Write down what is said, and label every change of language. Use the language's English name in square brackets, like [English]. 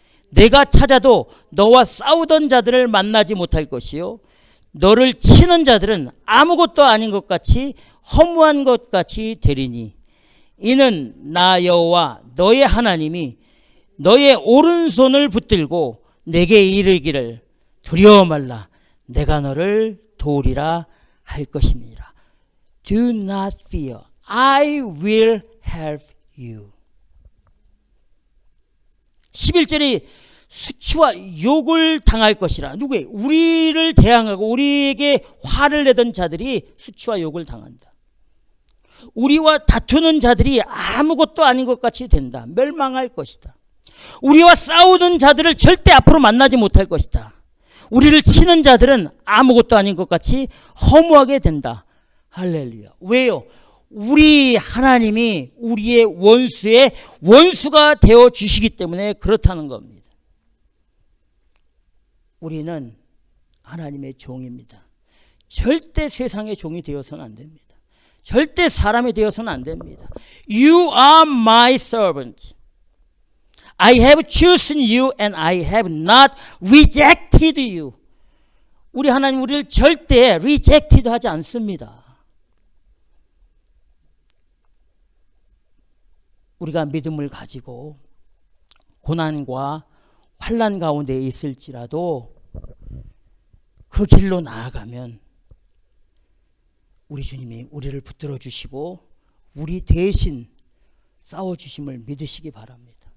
[Korean] 내가 찾아도 너와 싸우던 자들을 만나지 못할 것이요 너를 치는 자들은 아무것도 아닌 것 같이 허무한 것 같이 되리니 이는 나 여호와 너의 하나님이 너의 오른손을 붙들고 내게 이르기를 두려워 말라, 내가 너를 도우리라 할 것입니다. [English] Do not fear, I will help you. [Korean] 11절이 수치와 욕을 당할 것이라. 누구에게? 우리를 대항하고 우리에게 화를 내던 자들이 수치와 욕을 당한다. 우리와 다투는 자들이 아무것도 아닌 것 같이 된다. 멸망할 것이다. 우리와 싸우는 자들을 절대 앞으로 만나지 못할 것이다. 우리를 치는 자들은 아무것도 아닌 것 같이 허무하게 된다. 할렐루야. 왜요? 우리 하나님이 우리의 원수의 원수가 되어 주시기 때문에 그렇다는 겁니다. 우리는 하나님의 종입니다. 절대 세상의 종이 되어서는 안 됩니다. 절대 사람이 되어서는 안 됩니다. [English] You are my servant. I have chosen you and I have not rejected you. [Korean] 우리 하나님 우리를 절대 rejected 하지 않습니다. 우리가 믿음을 가지고 고난과 환난 가운데 있을지라도 그 길로 나아가면 우리 주님이 우리를 붙들어 주시고 우리 대신 싸워 주심을 믿으시기 바랍니다.